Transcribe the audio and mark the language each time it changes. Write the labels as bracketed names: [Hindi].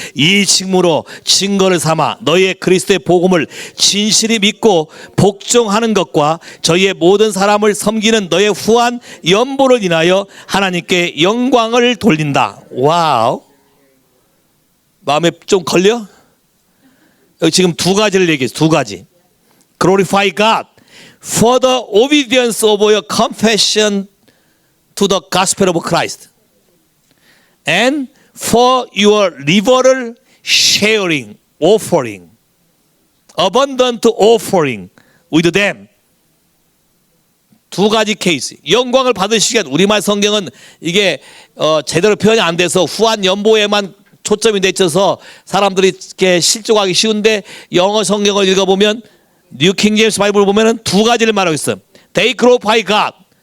[Korean] 이 징무로 증거를 삼아 너희의 그리스도의 복음을 진실히 믿고 복종하는 것과 저희의 모든 사람을 섬기는 너의 후한 연보를 인하여 하나님께 영광을 돌린다. 와우. 마음에 좀 걸려? 여기 지금 두 가지를 얘기했어. 두 가지. [English] Glorify God for the obedience of your confession to the gospel of Christ and for your liberal sharing, offering, abundant offering with them. [Korean] 두 가지 케이스. 영광을 받으시기 위한, 우리말 성경은 이게 제대로 표현이 안 돼서 후한 연보에만 초점이 돼 있어서 사람들이 이렇게 실족하기 쉬운데, 영어 성경을 읽어보면 뉴 킹 제임스 바이블을 보면은 두 가지를 말하고 있어요. [English] They glorify God.